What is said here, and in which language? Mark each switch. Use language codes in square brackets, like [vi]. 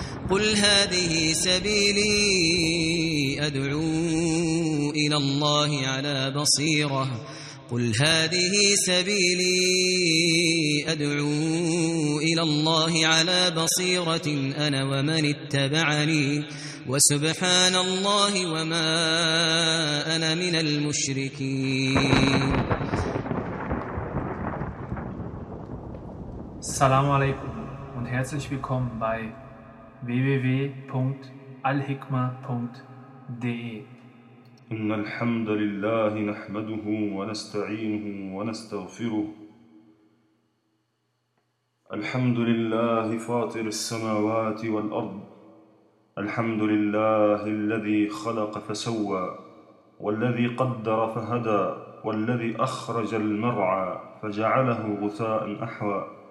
[ar] قل هذه سبيلي أدعو إلى الله على بصيرة قل هذه سبيلي أدعو إلى الله على بصيرة أنا ومن اتبعني وسبحان الله وما أنا من المشركين. Assalamu alaikum [de] und herzlich willkommen bei www.alhikma.de. [ar] إن الحمد لله نحمده ونستعينه ونستغفره الحمد لله فاطر السماوات والأرض الحمد لله الذي خلق فسوى والذي قدر فهدى والذي أخرج المرعى فجعله غثاء أحوى